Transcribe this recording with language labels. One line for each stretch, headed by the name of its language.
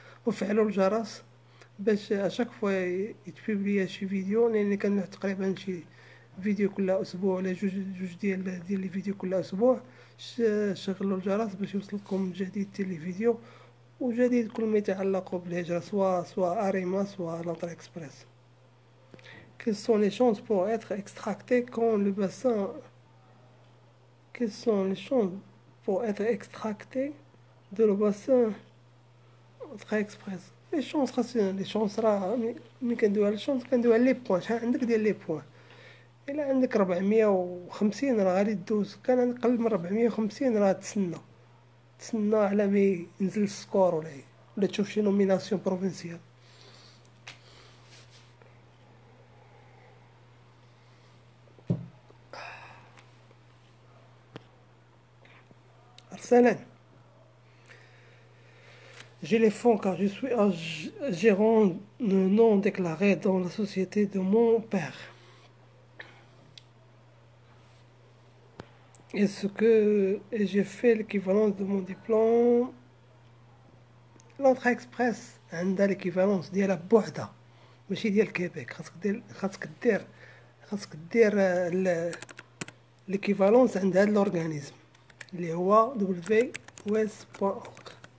Arabic: وفعلوا الجرس باش اشاك فوا يتبوبليا شي فيديو، لان كنلوح تقريبا شي فيديو كل اسبوع ولا جوج ديال لي فيديو كل اسبوع. شغلوا الجرس باش يوصلكم جديد ديال الفيديو وجديد كل ما يتعلق بالهجره، سواء اريما سواء لونطري اكسبريس.
French: Quelles sont les chances pour être extracté quand le bassin Quelles sont les chances pour être extracté de le bassin Entrée Express?
Arabic: لي شونس خاصنا لي شونس راه ملي كندوي على الشونس كندوي على لي بوين. شحال عندك ديال لي بوين؟ الا عندك 450 راه غادي دوز. كان اقل من 450 راه تسنى على ما ينزل السكور ولا تشوف شي نوميناسيون بروفينسيال.
French: ارسلان J'ai les fonds car je suis un gérant non déclaré dans la société de mon père. Est-ce que j'ai fait l'équivalence de mon diplôme?
Arabic: L'entrée express عندها l'équivalence ديالها بوحدها ماشي ديال كيبيك. خاصك دير l'équivalence عند هاد l'organisme اللي هو WS.org.